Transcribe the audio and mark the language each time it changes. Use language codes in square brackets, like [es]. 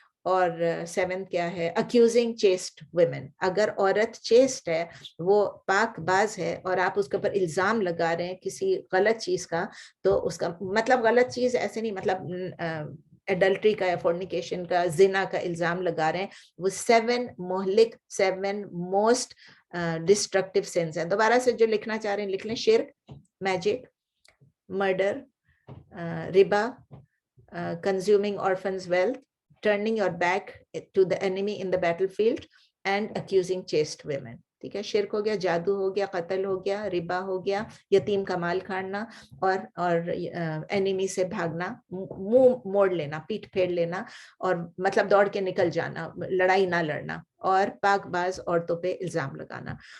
[ur] اور 7 کیا ہے, [en] accusing chaste women. [ur] اگر عورت chaste ہے, وہ پاک باز ہے, اور آپ اس کے اوپر الزام لگا رہے ہیں کسی غلط چیز کا, تو اس کا مطلب غلط چیز ایسے نہیں, مطلب ایڈلٹری کا یا فورنیکیشن کا, زنا کا الزام لگا رہے ہیں, وہ 7 مہلک 7 موسٹ ڈسٹرکٹیو سینس ہیں. دوبارہ سے جو لکھنا چاہ رہے ہیں لکھ لیں. [en] Shirk, magic, murder, riba, consuming orphans' wealth, turning your back to the enemy in the battlefield, and accusing chaste women. [ur] ٹھیک ہے, شرک ہو گیا, جادو ہو گیا, قتل ہو گیا, ربا ہو گیا, یتیم کا مال کھانا, اور اینیمی سے بھاگنا, منہ موڑ لینا, پیٹھ پھیر لینا, اور مطلب دوڑ کے نکل جانا, لڑائی نہ لڑنا, اور پاک باز عورتوں پہ الزام لگانا.